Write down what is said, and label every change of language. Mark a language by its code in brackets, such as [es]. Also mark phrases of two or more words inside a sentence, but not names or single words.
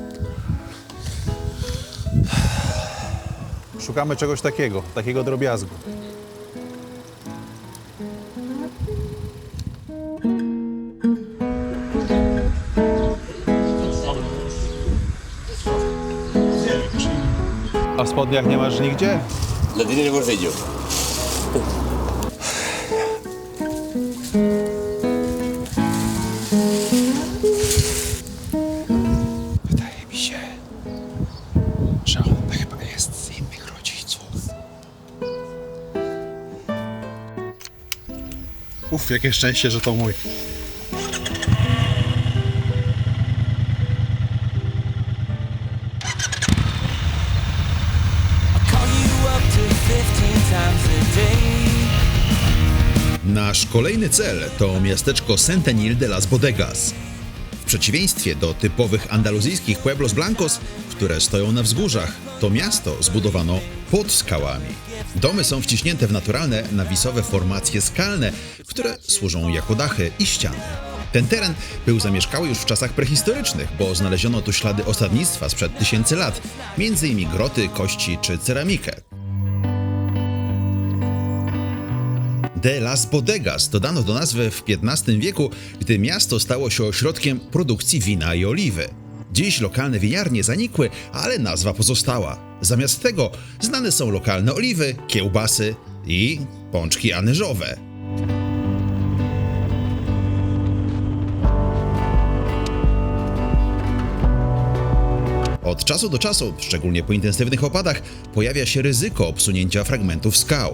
[pl] Szukamy czegoś takiego drobiazgu. A w spodniach nie masz nigdzie? [es] La tiene en el bolsillo. [pl] Wydaje mi się, że on chyba jest z innych rodziców. Uf, jakie szczęście, że to mój. [en] Call you up to 15 times a day. [pl] Nasz kolejny cel to miasteczko Centenil de las Bodegas. W przeciwieństwie do typowych andaluzyjskich [es] Pueblos Blancos, [pl] które stoją na wzgórzach, to miasto zbudowano pod skałami. Domy są wciśnięte w naturalne, nawisowe formacje skalne, które służą jako dachy i ściany. Ten teren był zamieszkały już w czasach prehistorycznych, bo znaleziono tu ślady osadnictwa sprzed tysięcy lat, m.in. groty, kości czy ceramikę. De las Bodegas dodano do nazwy w XV wieku, gdy miasto stało się ośrodkiem produkcji wina i oliwy. Dziś lokalne winiarnie zanikły, ale nazwa pozostała. Zamiast tego znane są lokalne oliwy, kiełbasy i pączki anyżowe. Od czasu do czasu, szczególnie po intensywnych opadach, pojawia się ryzyko obsunięcia fragmentów skał.